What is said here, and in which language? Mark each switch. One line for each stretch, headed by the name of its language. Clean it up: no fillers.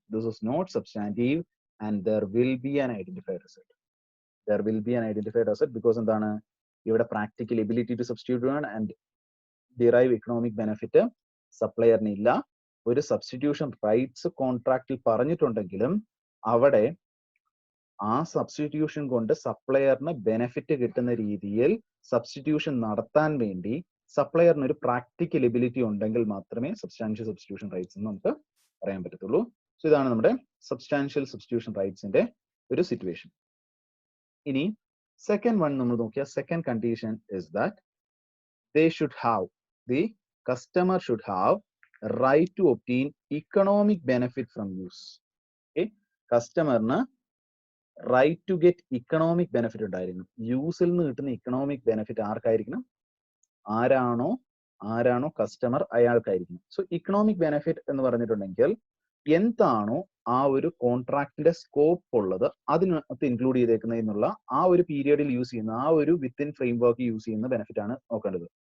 English: This is not substantive and there will be an identified asset. There will be an identified asset because എന്താണ്, ഇവിടെ practical ability to substitute and derive economic benefit
Malayalam: സപ്ലയറിന് ഇല്ല. ഒരു substitution rights കോൺട്രാക്റ്റിൽ പറഞ്ഞിട്ടുണ്ടെങ്കിലും അവിടെ ആ substitution കൊണ്ട് സപ്ലയറിന് benefit കിട്ടുന്ന രീതിയിൽ substitution നടത്താൻ വേണ്ടി സപ്ലയറിന് ഒരു പ്രാക്ടിക്കൽ എബിലിറ്റി ഉണ്ടെങ്കിൽ മാത്രമേ സബ്സ്റ്റാൻഷ്യൽ സബ്സ്റ്റിറ്റ്യൂഷൻ റൈറ്റ്സ് എന്ന് നമുക്ക് പറയാൻ പറ്റത്തുള്ളൂ. സോ ഇതാണ് നമ്മുടെ സബ്സ്റ്റാൻഷ്യൽ സബ്സ്റ്റിറ്റ്യൂഷൻ റൈറ്റ്സിന്റെ ഒരു സിറ്റുവേഷൻ. ഇനി സെക്കൻഡ് വൺ നമ്മൾ നോക്കിയാൽ,
English: Second condition is that the customer should have right to obtain economic benefit from use.
Malayalam: Okay, കസ്റ്റമറിന് right to get economic benefit ഉണ്ടായിരിക്കണം. യൂസിൽ നിന്ന് കിട്ടുന്ന ഇക്കണോമിക് ബെനിഫിറ്റ് ആർക്കായിരിക്കണം? ആരാണോ കസ്റ്റമർ അയാൾക്കായിരിക്കണം. സോ ഇക്കണോമിക് ബെനിഫിറ്റ് എന്ന് പറഞ്ഞിട്ടുണ്ടെങ്കിൽ എന്താണോ ആ ഒരു കോൺട്രാക്റ്റിന്റെ സ്കോപ്പ് ഉള്ളത് അതിനകത്ത് ഇൻക്ലൂഡ് ചെയ്തേക്കുന്നത് എന്നുള്ള ആ ഒരു പീരിയഡിൽ യൂസ് ചെയ്യുന്ന ആ ഒരു വിത്തിൻ ഫ്രെയിം വർക്ക് യൂസ് ചെയ്യുന്ന ബെനിഫിറ്റ് ആണ് നോക്കേണ്ടത്.